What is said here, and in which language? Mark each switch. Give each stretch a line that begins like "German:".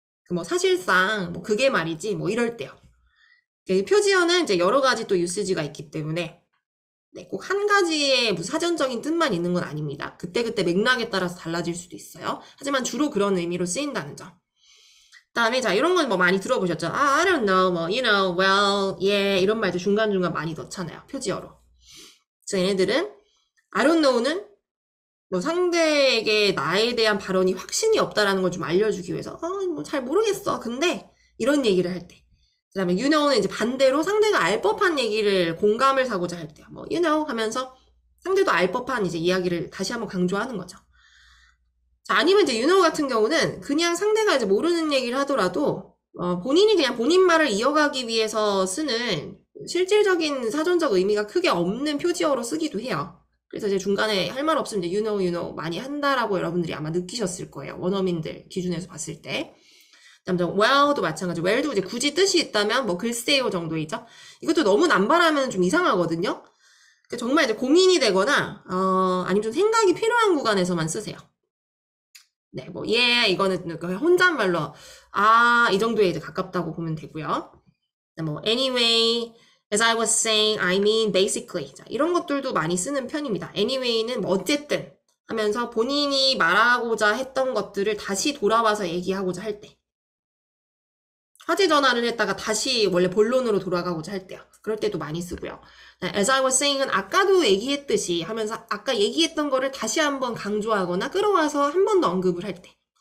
Korean: 뭐 사실상 뭐 그게 말이지 뭐 이럴 때요. 표지어는 이제 여러 가지 또 유스지가 있기 때문에 네, 꼭 한 가지의 무슨 사전적인 뜻만 있는 건 아닙니다. 그때그때 맥락에 따라서 달라질 수도 있어요. 하지만 주로 그런 의미로 쓰인다는 점. 그다음에 자 이런 건 뭐 많이 들어보셨죠?
English: I don't know, 뭐 you know, well, yeah
Korean: 이런 말도 중간중간 많이 넣잖아요. 표지어로. 그래서 얘네들은 I don't know는 뭐 상대에게 나에 대한 발언이 확신이 없다라는 걸 좀 알려주기 위해서 뭐 잘 모르겠어. 근데 이런 얘기를 할 때. 그 다음에 you know는 이제 반대로 상대가 알 법한 얘기를 공감을 사고자 할 때요. 뭐 you know 하면서 상대도 알 법한 이제 이야기를 다시 한번 강조하는 거죠. 자, 아니면 이제 you know 같은 경우는 그냥 상대가 이제 모르는 얘기를 하더라도 본인이 그냥 본인 말을 이어가기 위해서 쓰는 실질적인 사전적 의미가 크게 없는 표지어로 쓰기도 해요. 그래서 이제 중간에 할 말 없으면 이제 you know 많이 한다라고 여러분들이 아마 느끼셨을 거예요. 원어민들 기준에서 봤을 때. 그다음 well도 마찬가지로 well도 이제 굳이 뜻이 있다면 뭐 글쎄요 정도이죠. 이것도 너무 남발하면 좀 이상하거든요. 그러니까 정말 이제 고민이 되거나 아니면 좀 생각이 필요한 구간에서만 쓰세요. 네, 뭐 이거는 혼잣말로 이 정도에 이제 가깝다고 보면 되고요.
English: 뭐 anyway, as I was saying, I mean basically
Korean: 자, 이런 것들도 많이 쓰는 편입니다. anyway는 뭐 어쨌든 하면서 본인이 말하고자 했던 것들을 다시 돌아와서 얘기하고자 할 때. 화제 전환을 했다가 다시 원래 본론으로 돌아가고자 할 때요. 그럴 때도 많이 쓰고요. As I was saying은 아까도 얘기했듯이 하면서 아까 얘기했던 거를 다시 한번 강조하거나 끌어와서 한 번 더 언급을 할 때.